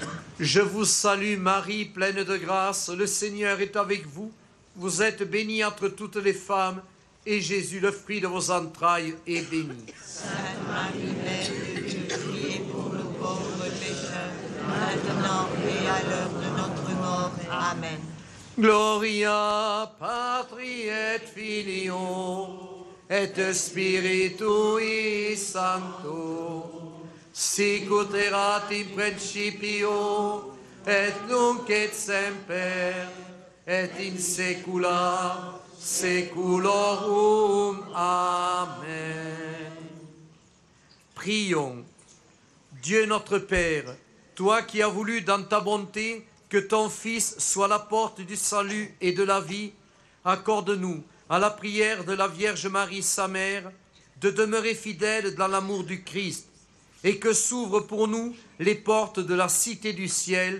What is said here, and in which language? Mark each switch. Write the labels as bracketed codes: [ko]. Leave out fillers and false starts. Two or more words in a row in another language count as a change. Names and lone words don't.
[fr] Je vous salue Marie, pleine de grâce, le Seigneur est avec vous. Vous êtes bénie entre toutes les femmes, et Jésus, le fruit de vos entrailles, est béni. Sainte Marie, Mère de Dieu, priez pour nous pauvres pécheurs, maintenant et à l'heure de notre mort. Amen. [la] Gloria Patri et Filio et Spiritui Sancto, sic ut erat in principio et nunc et semper et in saecula saeculorum. [fr] Amen. Prions. Dieu notre Père, toi qui as voulu dans ta bonté que ton Fils soit la porte du salut et de la vie, accorde-nous, à la prière de la Vierge Marie, sa mère, de demeurer fidèles dans l'amour du Christ, et que s'ouvrent pour nous les portes de la cité du ciel.